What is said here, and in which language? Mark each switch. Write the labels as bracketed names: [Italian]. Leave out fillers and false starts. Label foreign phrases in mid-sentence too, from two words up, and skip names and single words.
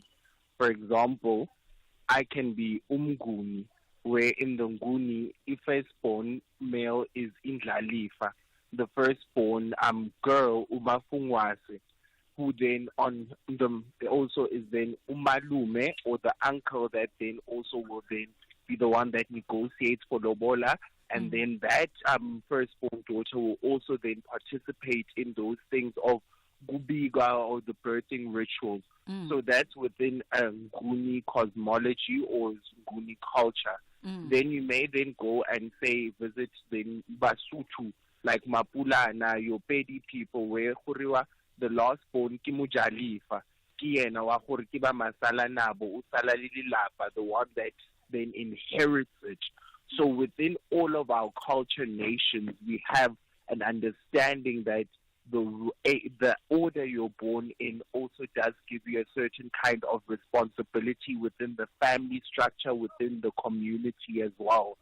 [English] For example, I can be Umguni, where in the Nguni, if firstborn male is Indlalifa, the firstborn girl, Umafungwase, who then on them also is then Umalume, or the uncle that then also will then be the one that negotiates for lobola, and then that firstborn daughter will also then participate in those things of gubiga or the birthing rituals. So that's within Nguni cosmology or Nguni culture. Then you may then go and say visit the Basotho, like Mapulana, your Pedi people, where the last born [Northern Sotho] ki mujalifa, ki yena wa gore ke ba masala nabo, o sala le lelapa, [English] the one that then inherits it. So within all of our culture nations, we have an understanding that the order you're born in also does give you a certain kind of responsibility within the family structure, within the community as well.